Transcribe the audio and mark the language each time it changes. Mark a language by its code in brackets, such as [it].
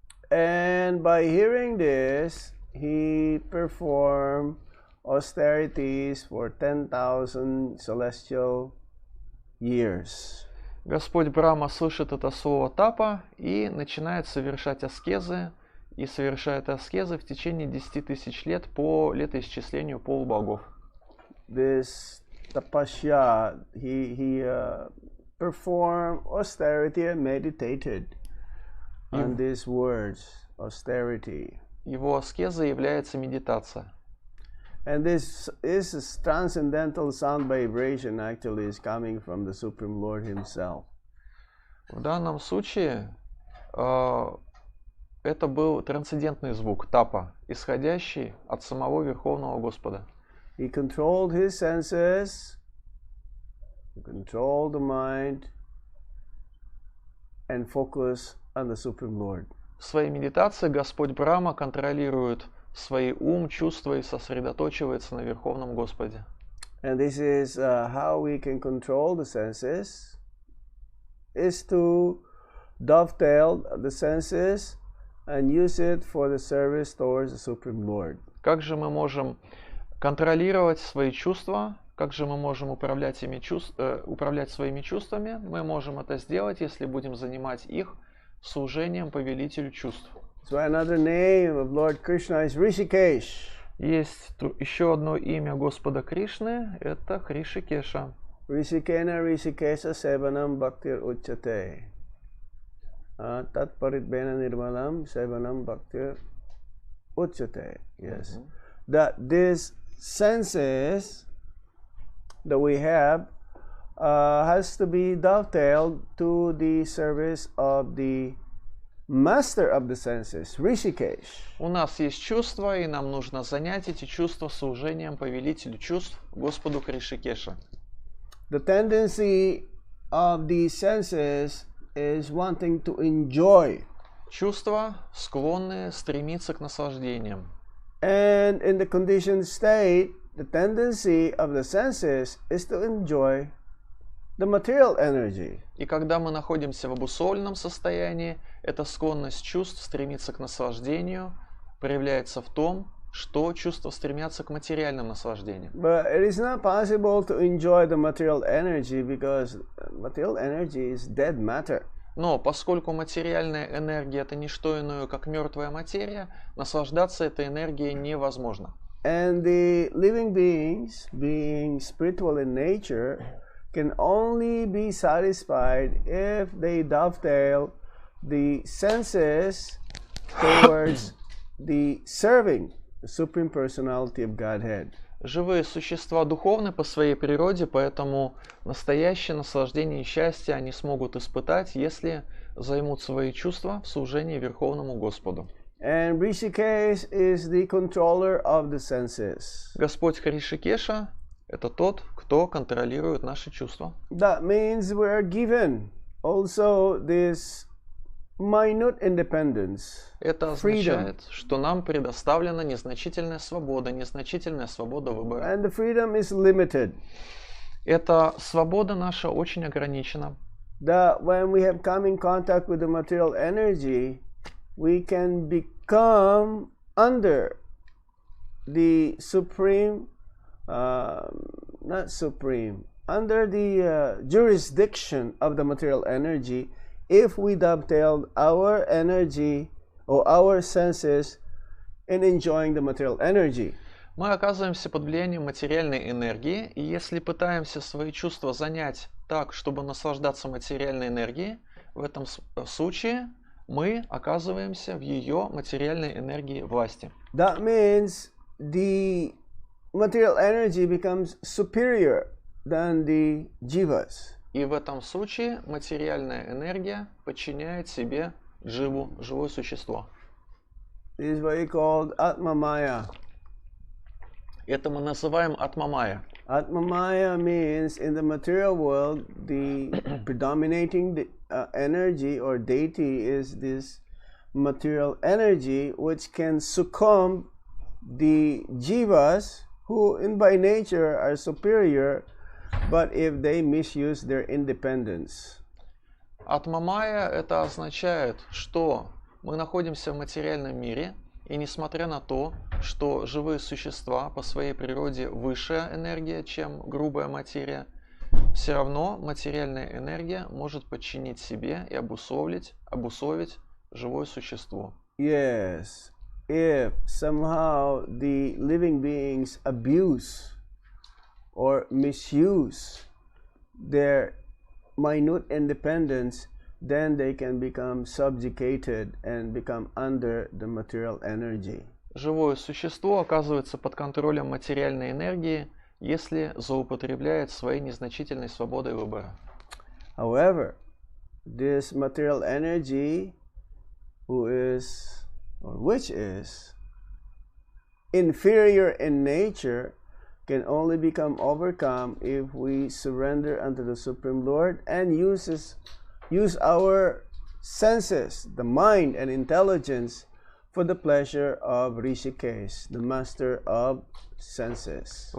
[en] And by hearing this, he performed austerities for 10,000 celestial years. [ru] Господь Брахма слышит это слово тапа и начинает совершать аскезы, и совершает аскезы в течение 10 тысяч лет по летоисчислению полубогов. [en] This tapasya, he performed austerity and meditated on these words, austerity. [ru] Его аскеза является медитация. [en] And this is transcendental sound vibration actually is coming from the Supreme Lord Himself. [ru] В данном случае это был трансцендентный звук тапа, исходящий от самого Верховного Господа. [en] He controlled his senses, he controlled the mind, and focused on the Supreme Lord. [ru] В своей медитации Господь Брахма контролирует свой ум, чувства и сосредоточивается на Верховном Господе. [en] And this is how we can control the senses, is to dovetail the senses and use it for the service towards the Supreme Lord. [ru] Как же мы можем контролировать свои чувства? Как же мы можем управлять своими чувствами? Мы можем это сделать, если будем занимать их служением повелителю чувств. [en] So another name of Lord Krishna is Rishikesh. [ru] Есть еще одно имя Господа Кришны, это Хришикеша. [sa] Rishikena Rishikesha Sevanam Bhaktir Uchate. Tat Paritbena Nirmalam Sevanam Bhaktir Uchate. [en] Yes. That these senses that we have has to be dovetailed to the service of the master of the senses, Rishikesh. [ru] У нас есть чувства, и нам нужно занять эти чувства служением повелителю чувств, Господу Хришикеша. [en] The tendency of the senses is wanting to enjoy. [ru] Чувства склонны стремиться к наслаждениям. [en] And in the conditioned state, the tendency of the senses is to enjoy the material energy. [ru] И когда мы находимся в обусловленном состоянии, эта склонность чувств стремиться к наслаждению проявляется в том, что чувства стремятся к материальным наслаждениям. [en] But it is not possible to enjoy the material energy because material energy is dead matter. [ru] Но поскольку материальная энергия это не что иное, как мертвая материя, наслаждаться этой энергией невозможно. [en] And the living beings, being spiritual in nature, can only be satisfied if they dovetail the senses towards the serving the Supreme Personality of Godhead. [ru] Живые существа духовны по своей природе, поэтому настоящее наслаждение и счастье они смогут испытать, если займут свои чувства в служении Верховному Господу. [en] And Rishikesh is the controller of the senses. [ru] Господь Хришикеша – это тот, кто контролирует наши чувства. [en] That means we are given also this minute independence. [ru] Это означает, что нам предоставлена незначительная свобода выбора. [en] And the freedom is limited. [ru] Эта свобода наша очень ограничена. [en] That when we have come in contact with the material energy, we can become under the supreme, under the jurisdiction of the material energy if we dovetail our energy or our senses in enjoying the material energy. [ru] Мы оказываемся под влиянием материальной энергии, и если пытаемся свои чувства занять так, чтобы наслаждаться материальной энергией, в этом случае мы оказываемся в ее материальной энергии власти. [en] That means the material energy becomes superior than the jivas. [ru] И в этом случае материальная энергия подчиняет себе дживу, живое существо. [en] This is what we call Atma Maya. [ru] Это мы называем атмамая. [en] Atma Maya means in the material world, the predominating energy or deity is this material energy which can succumb the jivas who by nature are superior, but if they misuse their independence. [ru] Атмамая это означает, что мы находимся в материальном мире, и несмотря на то, что живые существа по своей природе высшая энергия, чем грубая материя, все равно материальная энергия может подчинить себе и обусловить живое существо. [en] Yes, if somehow the living beings abuse or misuse their minute independence, then they can become subjugated and become under the material energy. [ru] Живое существо оказывается под контролем материальной энергии, если злоупотребляет своей незначительной свободой выбора. [en] However, this material energy, which is inferior in nature, can only become overcome if we surrender unto the Supreme Lord and use our senses, the mind and intelligence, for the pleasure of Rishikesh, the master of senses.